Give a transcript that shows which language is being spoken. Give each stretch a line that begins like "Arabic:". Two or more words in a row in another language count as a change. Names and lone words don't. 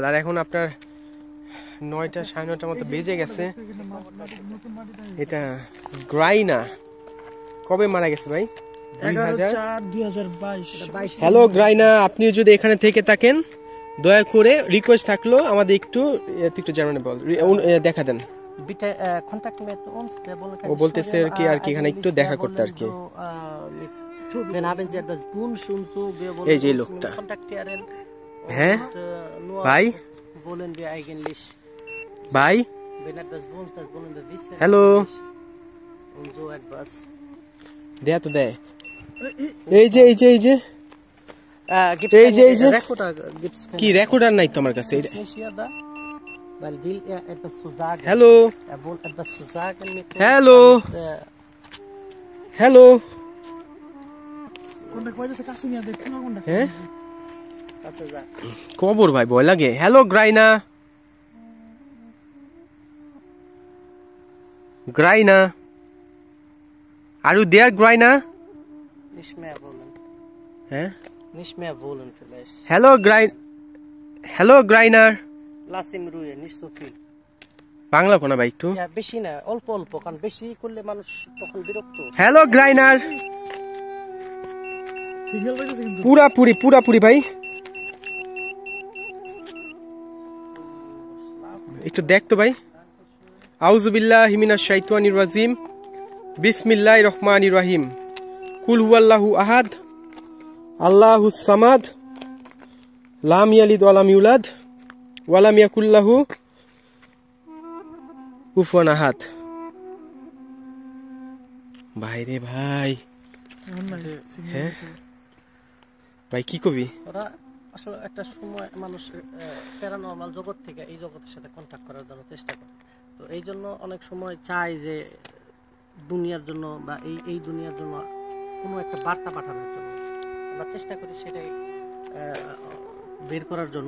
Bangla: আর এখন আপনার 9টা 9:30 মতো বেজে গেছে। এটা গ্রাইনা কবে মারা গেছে ভাই? 11/4/2022। হ্যালো গ্রাইনা, আপনি যদি এখানে থেকে থাকেন, দয়া করে রিকোয়েস্ট থাকলো আমাদের একটু জার্মানি বল দেখা দেন।
German: Bitte Kontakt mit uns, der
Bangla: ও বলতেছে আর কি এখানে একটু দেখা করতে আর কি।
German: Wenn haben Sie etwas Wunsch und so, wir wollen
Bangla: এই যে
German: uns
Bangla: লোকটা,
German: kontaktieren.
Bangla: হ্যাঁ
German: Nur
Bangla: ভাই,
German: wollen wir eigentlich,
Bangla: ভাই
German: wenn etwas Wunsch, das wollen wir wissen.
Bangla: হ্যালো,
German: Und so etwas.
Bangla: দেয়া তো দেয়। এই যে
German: Gibt
Bangla: এই যে
German: Rekorder? Gibt's
Bangla: কি রেকর্ডার নাই তো আমার কাছে।
German: nicht hier da? Weil will er etwas zu sagen.
Bangla: হ্যালো
German: Er will etwas zu sagen mit uns.
Bangla: হ্যালো হ্যালো, কোনটা কইতেছে কাছে নিয়ে দেখ কোনটা। হ্যাঁ
German: Was er sagt.
Bangla: কবর ভাই, ভয় লাগে। হ্যালো গ্রাইনা, গ্রাইনা,
English: are you there
Bangla: গ্রাইনা?
German: Nicht mehr wollen.
Bangla: হ্যাঁ,
German: Nicht mehr wollen vielleicht.
Bangla: হ্যালো গ্রাইনার।
German: Lass ihm Ruhe, nicht so viel.
Bangla: বাংলা কোনা ভাই একটু। Ja, বেশি না, অল্প অল্প, কারণ বেশি করলে মানুষ তখন বিরক্ত। হ্যালো গ্রাইনার, সিগন্যাল পাইতেছে কিন্তু পুরাপুরি ভাই, একটু দেখতো ভাই।
Arabic: أعوذ بالله من الشيطان الرجيم، بسم الله الرحمن الرحيم، قل هو الله أحد، الله الصمد، لم يلد ولم يولد ولم يكن له كفوا أحد.
Bangla: ভাই রে ভাই, হ্যাঁ ভাই কি কবি? ওরা আসলে একটা সময় মানুষ প্যারানর্মাল জগৎ থেকে এই জগতের সাথে কন্ট্যাক্ট করার জন্য চেষ্টা করে। তো এই জন্য অনেক সময় চাই যে দুনিয়ার জন্য বা এই দুনিয়ার জন্য কোনো একটা বার্তা পাঠানোর জন্য আমরা চেষ্টা করি, সেটাই বের করার জন্য।